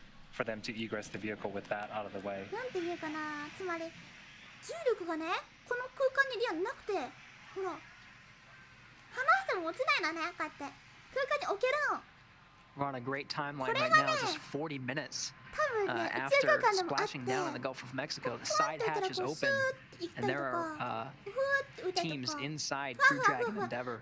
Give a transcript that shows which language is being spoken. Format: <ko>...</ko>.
<en>for them to egress the vehicle with that out of the way.</en> <ja>なんていうかな、つまり重力がね、この空間にリアなくて、ほら離しても落ちないのね、こうやって空間に置けるの。</ja> <en>We're on a great timeline right now, just 40 minutes after splashing down in the Gulf of Mexico. The side hatch is open, and there are teams inside Crew Dragon Endeavour.</en>